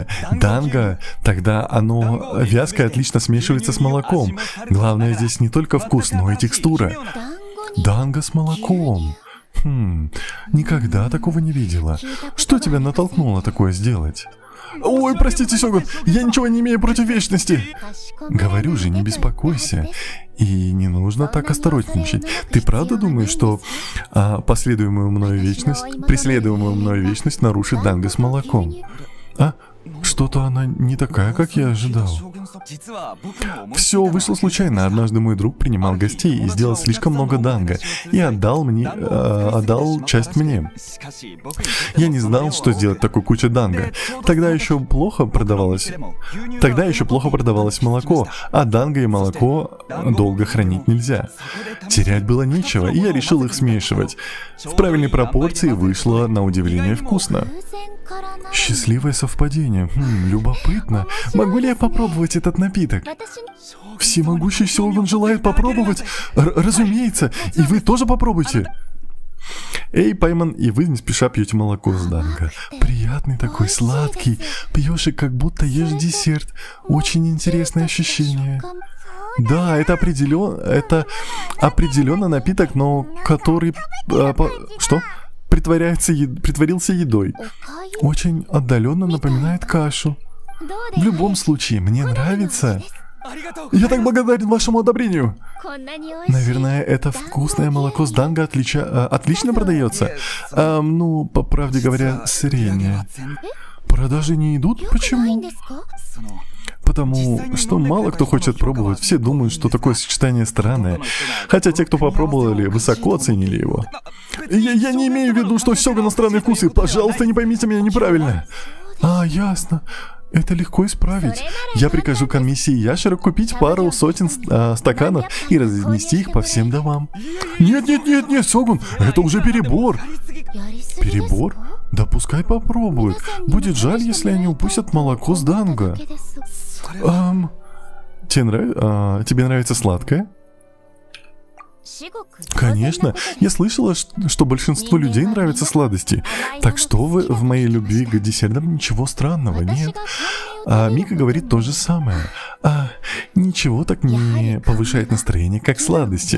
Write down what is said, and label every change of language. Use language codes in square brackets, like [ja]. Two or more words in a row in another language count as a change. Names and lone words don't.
[ru] Данго, тогда оно вязкое отлично смешивается с молоком. Главное здесь не только вкус, но и текстура. [ja] 団子に [ru] Данго с молоком. Никогда такого не видела. Что тебя натолкнуло такое сделать? Ой, простите, Сёгун, я ничего не имею против вечности. [ja] かしこまり [ru] Говорю же, не беспокойся. И не нужно так осторожничать. Ты правда думаешь, что преследуемую мною вечность нарушит данго с молоком? А? Что-то она не такая, как я ожидал. Все вышло случайно. Однажды мой друг принимал гостей и сделал слишком много данго и отдал часть мне. Я не знал, что сделать такой кучей данго. Тогда еще плохо продавалось молоко, а данго и молоко долго хранить нельзя. Терять было нечего, и я решил их смешивать. В правильной пропорции вышло на удивление вкусно. [ja] 偶然からな [ru] Счастливое совпадение. Любопытно. Могу ли я попробовать этот напиток? [ja] 私に [ru] Всемогущий Сёгун желает попробовать? Разумеется. И вы тоже попробуйте. Эй, Пайман, и вы не спеша пьете молоко с данго. Приятный такой, сладкий. Пьешь и как будто ешь десерт. Очень интересное ощущение. [ja] 感 [ru] Да, это определенно напиток, но который... что? Притворился едой. [ja] おかゆ [ru] Очень отдаленно напоминает кашу. [ja] どう [ru] В [ja] で [ru] любом случае, мне нравится. Я так благодарен вашему одобрению. [ja] こんなに美味しい [ru] Наверное, это вкусное молоко с данго отлично продается. По правде говоря, среднее. Продажи не идут? [ja] ないん [ru] Почему? [ja] ですか [ru] Потому что мало кто хочет пробовать. Все думают, что такое сочетание странное. Хотя те, кто попробовали, высоко оценили его. Я не имею в виду, что все иностранные вкусы. Пожалуйста, не поймите меня неправильно. Ясно. Это легко исправить. Я прикажу комиссии ящера купить пару сотен стаканов и разнести их по всем домам. Нет, Сёгун, это уже перебор. [ja] やりすぎですか [ru] Перебор? Да пускай попробуют. Будет жаль, если они упустят молоко с данго. [ja] だけです [ru] Тебе нравится сладкое? [ja] 至極 [ru] Конечно. Я слышала, что большинству людей нравятся сладости. Так что в моей любви к десертам ничего странного, нет. Мика говорит то же самое. Ничего так не повышает настроение, как сладости.